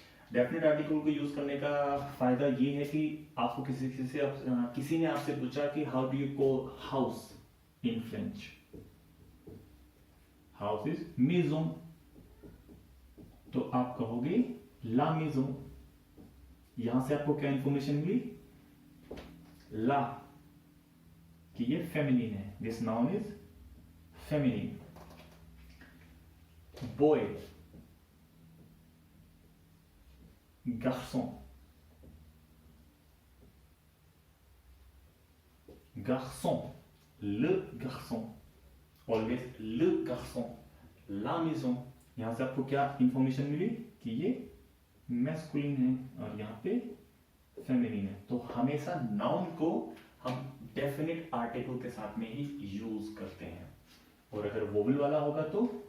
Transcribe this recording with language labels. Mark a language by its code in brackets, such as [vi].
[hi] Definite article को use करने का फायदा ये है कि आपको किसी ने आपसे पूछा कि [en] how do you call house in French, [hi] house is मेजों, तो आप कहोगे [fr] ला मेजों। [hi] यहां से आपको क्या इंफॉर्मेशन मिली, ला, कि ये फेमिनिन है, [en] This noun is feminine. [fr] बॉय, garçon, garçon, le garçon, ऑलवेज le garçon, la maison। [hi] यहां से आपको क्या इंफॉर्मेशन मिली कि ये मैस्कुलिन है और यहाँ पे फेमिनिन है। तो हमेशा नाउन को हम डेफिनेट आर्टिकल के साथ में ही यूज करते हैं, और अगर वोवल वाला होगा तो